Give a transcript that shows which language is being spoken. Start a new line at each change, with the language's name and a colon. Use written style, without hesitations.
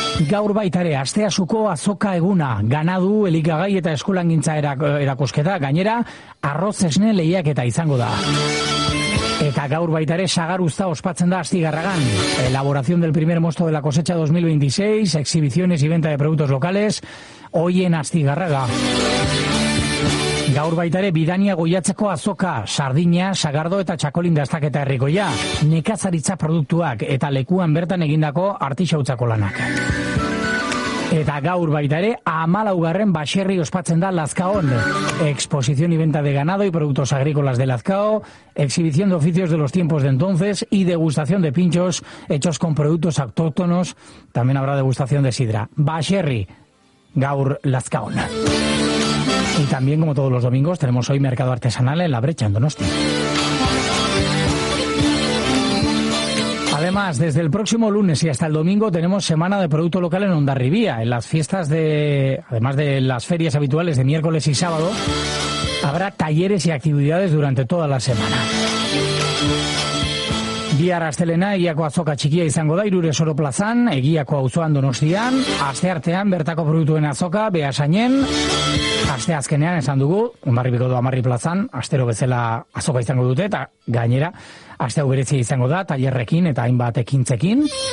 Basque: Gaur baitare, asteazuko azoka eguna, ganadu, elikagai eta eskulangintza erakusketa, gainera, arroz esne lehiak eta izango da. Eta gaur baitare, sagaruzta ospatzen da Astigarragan.
Spanish: Elaboración del primer mosto de la cosecha 2026, exhibiciones y venta de productos locales, hoy en Astigarraga.
Basque: Gaur baitare, bidania goiatzeko azoka, sardina, sagardo eta txakolin dastaketa herrikoia, nekazaritza produktuak eta lekuan bertan egindako artisautzako lanak. Eta gaur baitare, amalaugarren baserri ospatzen da Lazkaon.
Spanish: Exposición y venta de ganado y productos agrícolas de Lazkao, exhibición de oficios de los tiempos de entonces y degustación de pinchos hechos con productos autóctonos. También habrá degustación de sidra.
Basque: Baserri, gaur Lazkaon.
Spanish: Y también, como todos los domingos, tenemos hoy mercado artesanal en La Brecha, en Donosti. Además, desde el próximo lunes y hasta el domingo tenemos semana de producto local en Hondarribia. En las fiestas de, además de las ferias habituales de miércoles y sábado, habrá talleres y actividades durante toda la semana.
Basque: Bihar astelena Egiako azoka txikia izango da Irure Soro plazan, Egiako auzoan Donostian, asteartean bertako produktuen azoka Beasainen, aste azkenean esan dugu, Hondarribiko Amarri plazan, astero bezala azoka izango dute, eta gainera, aste hau berezia izango da, tailerrekin eta hainbat ekintzekin.